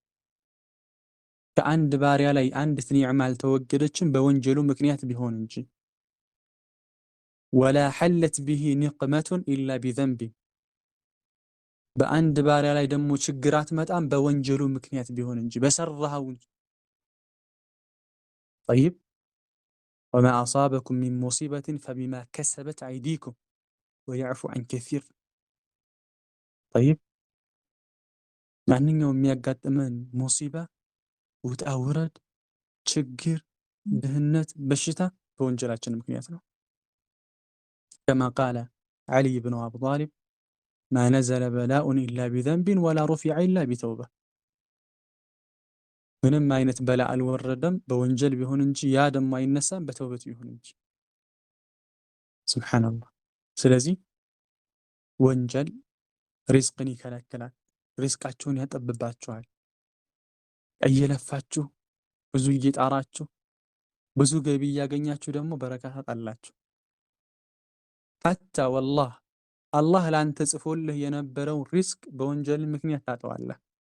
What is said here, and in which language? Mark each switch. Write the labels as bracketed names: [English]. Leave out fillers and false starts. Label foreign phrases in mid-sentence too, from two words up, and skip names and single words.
[Amharic] ከአንድ ባሪያ ላይ አንዲት ኒዕማ አልተወገደችም በወንጀሉ ምክንያት ቢሆን እንጂ። [Arabic] ولا حلت به نقمة إلا بذنب [Amharic] በአንድ ባሪያ ላይ ደግሞ ችግር አትመጣም በወንጀሉ ምክንያት ቢሆን እንጂ በሰራኸው። ጠይብ [Arabic] وما أصابكم من مصيبة فبما كسبت أيديكم ويعفو عن كثير። [Amharic] ጠይብ ማንኛውም የሚያጋጥመን ሙሲባ፣ ውጣ ውረድ፣ ችግር፣ ድህነት፣ በሽታ በወንጀላችን ምክንያት ነው። [Arabic] كما قال علي بن أبي طالب ما نزل بلاء إلا بذنب ولا رفع إلا بتوبة [Amharic] ምንም አይነት በላ አልወረደም በወንጀል ቢሆን እንጂ ያ ደግሞ አይነሳም በተውበት ቢሆን እንጂ። ሱብሓነላህ። ስለዚህ ወንጀል ሪዝቅን ይከለክላል፣ ሪዝቃችሁን ያጠብባችኋል። እየለፋችሁ ብዙ እየጣራችሁ ብዙ ገቢ እያገኛችሁ ደግሞ በረካ ታጣላችሁ። [Arabic] حتى والله [Amharic] አላህ ለአንተ ጽፎልህ የነበረው ሪዝቅ በወንጀል ምክንያት ታጠዋለህ።